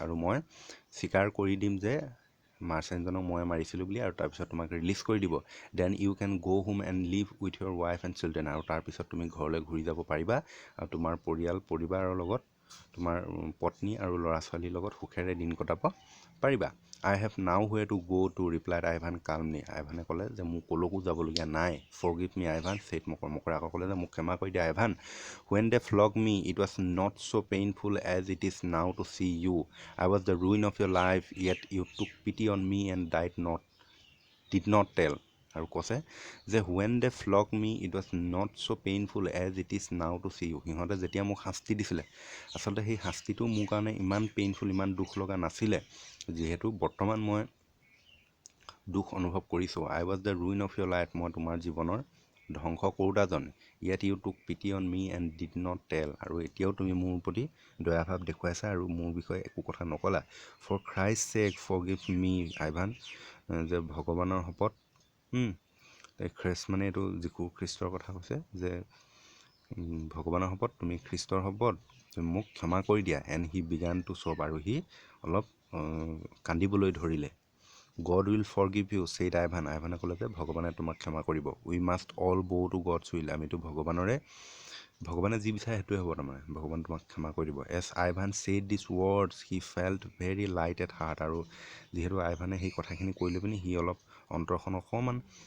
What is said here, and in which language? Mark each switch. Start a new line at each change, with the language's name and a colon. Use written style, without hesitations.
Assamese: আৰু মই স্বীকাৰ কৰি দিম যে মাৰ্চেণ্টজনক মই মাৰিছিলোঁ বুলি, আৰু তাৰপিছত তোমাক ৰিলিজ কৰি দিব.
English: Then you can go home and live with your wife and children.
Assamese: আৰু তাৰপিছত তুমি ঘৰলৈ ঘূৰি যাব পাৰিবা আৰু তোমাৰ পৰিবাৰৰ লগত তোমাৰ পত্নী আৰু ল'ৰা ছোৱালীৰ লগত সুখেৰে দিন কটাব পাৰিবা.
English: I have now where to go to, replied Ivan calmly.
Assamese: আইভানে ক'লে যে মোক ক'লৈকো যাবলগীয়া নাই.
English: Forgive me, Ivan, said Makar.
Assamese: মকৰে আকৌ ক'লে যে মোক ক্ষমা কৰি দিয়া Ivan.
English: When they flogged me, it was not so painful as it is now to see you. I was the ruin of your life, yet you took pity on me and did not tell.
Assamese: আৰু কৈছে যে
English: when they flogged me, it was not so painful as it is now to see you.
Assamese: সিহঁতে যেতিয়া মোক শাস্তি দিছিলে আচলতে সেই শাস্তিটো মোৰ কাৰণে ইমান পেইনফুল, ইমান দুখ লগা নাছিলে, যিহেতু বৰ্তমান মই দুখ অনুভৱ কৰিছোঁ.
English: I was the ruin of your life.
Assamese: মই তোমাৰ জীৱনৰ ধ্বংস কৰোঁতাজন.
English: Yet you took pity on me and did not tell.
Assamese: আৰু এতিয়াও তুমি মোৰ প্ৰতি দয়াভাৱ দেখুৱাইছা আৰু মোৰ বিষয়ে একো কথা নকলা.
English: For Christ's sake, forgive me, Ivan.
Assamese: যে ভগৱানৰ শপত, খ্ৰীষ্ট মানে এইটো যীশু খ্ৰীষ্টৰ কথা কৈছে যে ভগৱানৰ শপত, তুমি খ্ৰীষ্টৰ শপত মোক ক্ষমা কৰি দিয়া.
English: And he began to sob.
Assamese: আৰু সি অলপ কান্দিবলৈ ধৰিলে.
English: God will forgive you, said Ivan.
Assamese: আইভানে ক'লে যে ভগৱানে তোমাক ক্ষমা কৰিব.
English: We must all bow to God's will.
Assamese: আমিতো ভগৱানৰে ভগৱানে যি বিচাৰে সেইটোৱে হ'ব তাৰমানে ভগৱান তোমাক ক্ষমা কৰি দিব
English: as Ivan said this words he felt very light at heart
Assamese: আৰু যিহেতু আইভানে সেই কথাখিনি কৈ লৈ পিনি সি অলপ অন্তৰখন অকণমান